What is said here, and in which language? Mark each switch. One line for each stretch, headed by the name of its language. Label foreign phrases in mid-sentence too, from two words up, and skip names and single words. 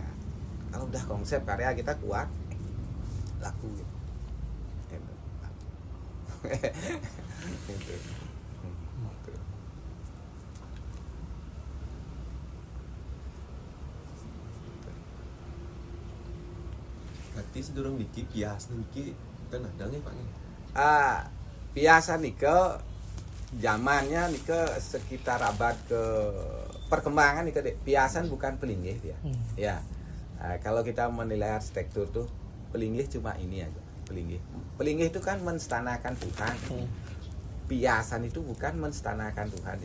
Indonesian: Kalau udah konsep karya kita kuat, laku. Gitu. Gitu.
Balinese: Berarti sedurung niki Pias niki
Indonesian: kan ada
Balinese: nggih Pak?
Indonesian: Biasa nih ke zamannya nih ke sekitar abad ke perkembangan nih ke Piasan bukan Pelinggih dia. Ya. Kalau kita menilai arsitektur tuh Pelinggih cuma ini aja, Pelinggih. Pelinggih itu kan menstanakan Tuhan. Piasan itu bukan menstanakan Tuhan itu.